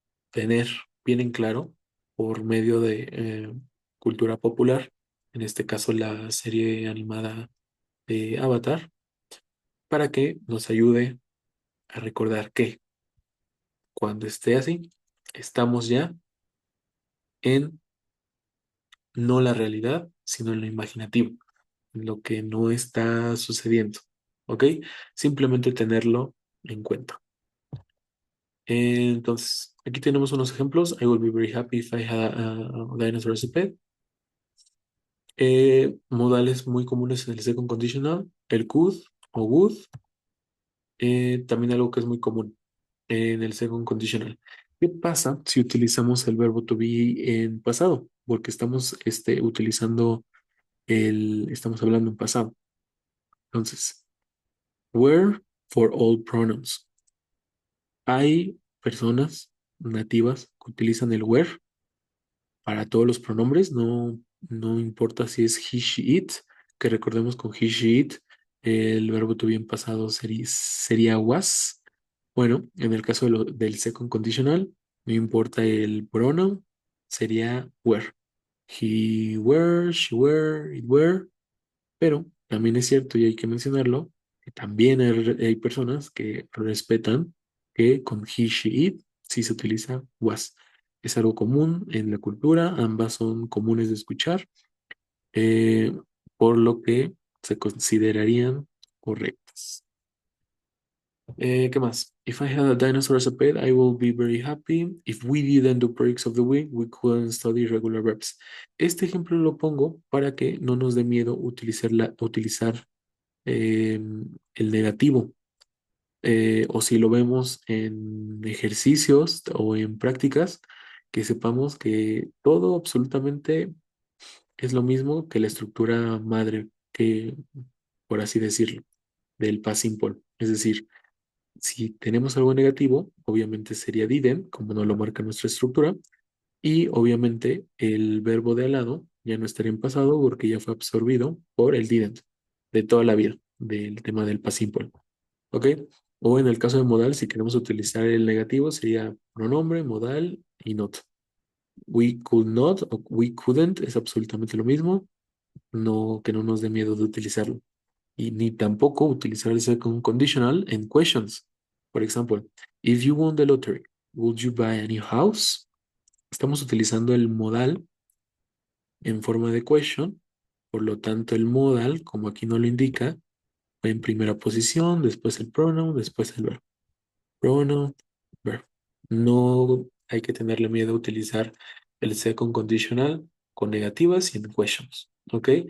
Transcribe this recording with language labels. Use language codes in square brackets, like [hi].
[es] tener bien en claro por medio de cultura popular, en este caso la serie animada de Avatar, para que nos ayude a recordar que cuando esté así, estamos ya en no la realidad, sino en lo imaginativo, en lo que no está sucediendo. ¿Ok? Simplemente tenerlo en cuenta. Entonces, aquí tenemos unos ejemplos. [en] I would be very happy if I had a dinosaur as a pet. [es] Modales muy comunes en el second conditional, el could o would. También algo que es muy común en el second conditional. ¿Qué pasa si utilizamos el verbo to be en pasado? Porque estamos utilizando estamos hablando en pasado. Entonces, [en] were for all pronouns. [es] Hay personas nativas que utilizan el were para todos los pronombres, no importa si es he, she, it, que recordemos con he, she, it, el verbo to be en pasado sería was. Bueno, en el caso del second conditional, no importa el pronoun, sería were. [en] He were, she were, it were. [es] Pero también es cierto y hay que mencionarlo, que también hay personas que respetan que con he, she, it sí se utiliza was. Es algo común en la cultura, ambas son comunes de escuchar. Eh, por lo que se considerarían correctas. ¿Qué más? [en] If I had a dinosaur as a pet, I will be very happy. If we didn't do projects of the week, we couldn't study regular verbs. [es] Este ejemplo lo pongo para que no nos dé miedo utilizar el negativo. O si lo vemos en ejercicios o en prácticas, que sepamos que todo absolutamente es lo mismo que la estructura madre, que, por así decirlo, del past simple. Es decir, si tenemos algo negativo, obviamente sería didn't, como nos lo marca nuestra estructura, y obviamente el verbo de al lado ya no estaría en pasado porque ya fue absorbido por el didn't de toda la vida, del tema del past simple. ¿Ok? O en el caso de modal, si queremos utilizar el negativo, sería pronombre, modal y not. [en] We could not [es] o [en] we couldn't [es] es absolutamente lo mismo, no, que no nos dé miedo de utilizarlo. Y ni tampoco utilizar el second conditional en questions. Por ejemplo, [en] if you won the lottery, would you buy a new house? [es] Estamos utilizando el modal en forma de question, por lo tanto el modal, como aquí no lo indica, va en primera posición, después el pronoun, después el verbo. Pronoun, verbo. No hay que tenerle miedo a utilizar el second conditional con negativas y en questions, ¿ok?